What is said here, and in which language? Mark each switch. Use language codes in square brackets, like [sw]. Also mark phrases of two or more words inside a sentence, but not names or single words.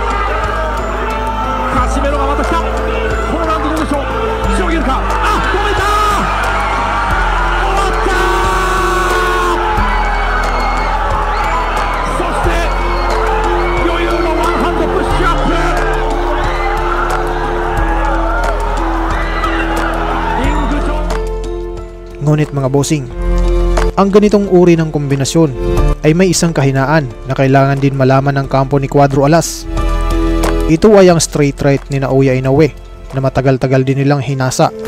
[ja] カシメロがまた来た。このラウンドどうでしょう。しのげるか。あ、止めた。終わった。そして余裕のワンハンドプッシュアップ。 [tl] Ngunit mga bossing, ang ganitong uri ng kombinasyon ay may isang kahinaan na kailangan din malaman ng kampo ni Cuadro Alas. Ito ay ang straight right ni Naoya Inoue na matagal-tagal din nilang hinasa.